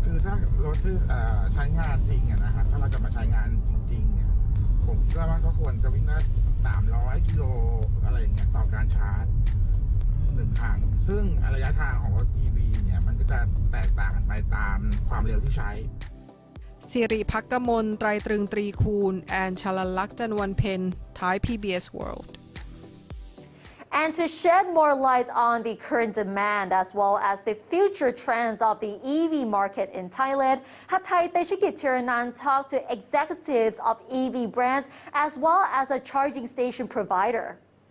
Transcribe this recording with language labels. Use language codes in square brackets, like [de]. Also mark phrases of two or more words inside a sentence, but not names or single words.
[th] คือถ้ารถที่ใช้งานจริงนะฮะถ้าเราจะมาใช้งานจริงๆเนี่ยผมคิดว่าก็ควรจะวิ่งได้300 กิโลอะไรอย่างเงี้ยต่อการชาร์จ1 ครั้งซึ่งระยะทางของรถ EV เนี่ยมันก็จะแตกต่างกันไปตามความเร็วที่ใช้ [en] Siri Pakkamon, Traitryng Trikhoon, and Chalalak Janwanpen, Thai PBS World. And to shed more light on the current demand as well as the future trends of the EV market in Thailand, Hatthai Teshikit Tiranan talked to executives of EV brands as well as a charging station provider.